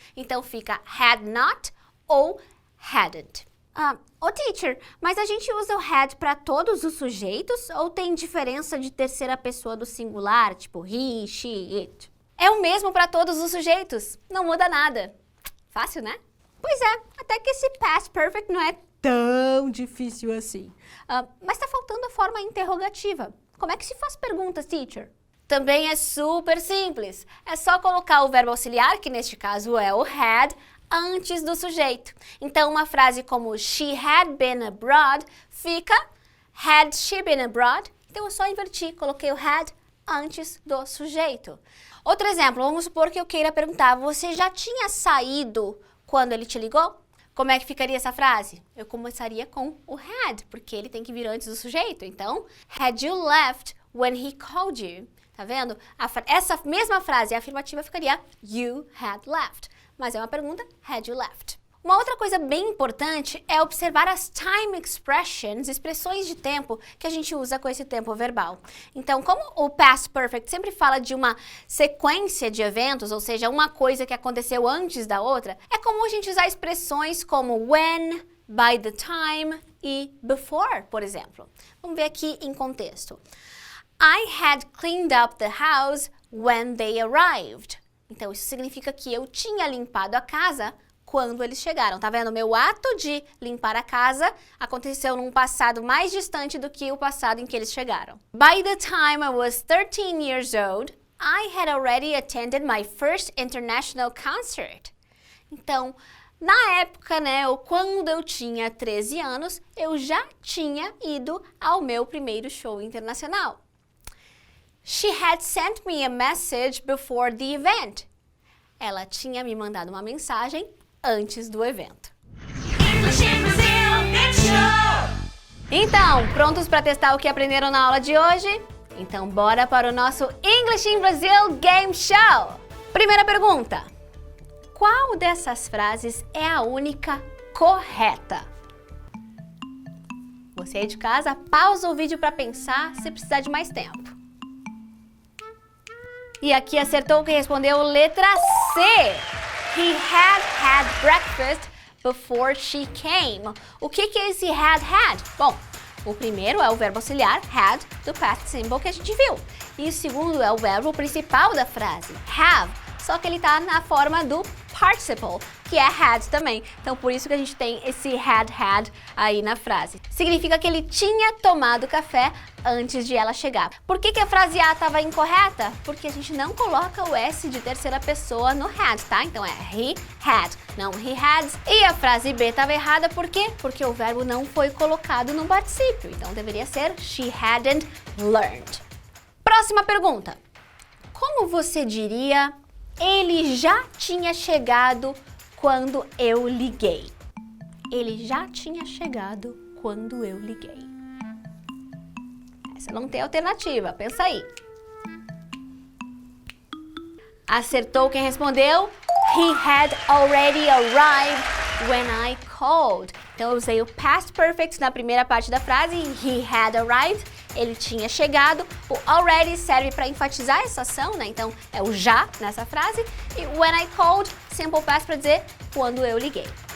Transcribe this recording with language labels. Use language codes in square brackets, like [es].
[pt] Então fica had not ou hadn't. Teacher, mas a gente usa o had para todos os sujeitos ou tem diferença de terceira pessoa do singular, tipo he, she, it? É o mesmo para todos os sujeitos, não muda nada. Fácil, né? Pois é, até que esse past perfect não é tão difícil assim. Mas tá faltando a forma interrogativa. Como é que se faz perguntas, teacher? Também é super simples. É só colocar o verbo auxiliar, que neste caso é o had, antes do sujeito. Então, uma frase como she had been abroad fica had she been abroad. Então, eu só inverti, coloquei o had antes do sujeito. Outro exemplo, vamos supor que eu queira perguntar, você já tinha saído quando ele te ligou? Como é que ficaria essa frase? Eu começaria com o had, porque ele tem que vir antes do sujeito. [en] Então, had you left when he called you? [pt] Tá vendo? Essa mesma frase afirmativa ficaria you had left. Mas é uma pergunta, had you left? Uma outra coisa bem importante é observar as time expressions, expressões de tempo que a gente usa com esse tempo verbal. Então, como o past perfect sempre fala de uma sequência de eventos, ou seja, uma coisa que aconteceu antes da outra, é comum a gente usar expressões como when, by the time e before, por exemplo. Vamos ver aqui em contexto. [en] I had cleaned up the house when they arrived. [pt] Então, isso significa que eu tinha limpado a casa quando eles chegaram. Tá vendo? Meu ato de limpar a casa aconteceu num passado mais distante do que o passado em que eles chegaram. [en] By the time I was 13 years old, I had already attended my first international concert. [pt] Então, na época, né, ou quando eu tinha 13 anos, eu já tinha ido ao meu primeiro show internacional. [en] She had sent me a message before the event. [pt] Ela tinha me mandado uma mensagem antes do evento. Então, prontos para testar o que aprenderam na aula de hoje? Então, bora para o nosso English in Brazil Game Show! Primeira pergunta. Qual dessas frases é a única correta? Você aí de casa, pausa o vídeo para pensar se precisar de mais tempo. E aqui acertou quem respondeu letra C. [en] He had breakfast before she came. [pt] O que é esse had? Bom, o primeiro é o verbo auxiliar had do past simple que a gente viu. E o segundo é o verbo principal da frase, have, só que ele tá na forma do participle, que é had também. Então, por isso que a gente tem esse had aí na frase. Significa que ele tinha tomado café antes de ela chegar. Por que a frase A estava incorreta? Porque a gente não coloca o S de terceira pessoa no had, tá? Então é he had, não he had. E a frase B estava errada por quê? Porque o verbo não foi colocado no particípio. Então deveria ser she hadn't learned. Próxima pergunta. Como você diria ele já tinha chegado quando eu liguei? Ele já tinha chegado quando eu liguei. Essa não tem alternativa, pensa aí. Acertou quem respondeu? [en] He had already arrived when I called. [pt] Então eu usei o past perfect na primeira parte da frase, he had arrived, ele tinha chegado. O already serve para enfatizar essa ação, né? Então é o já nessa frase. E when I called, simple past para dizer quando eu liguei.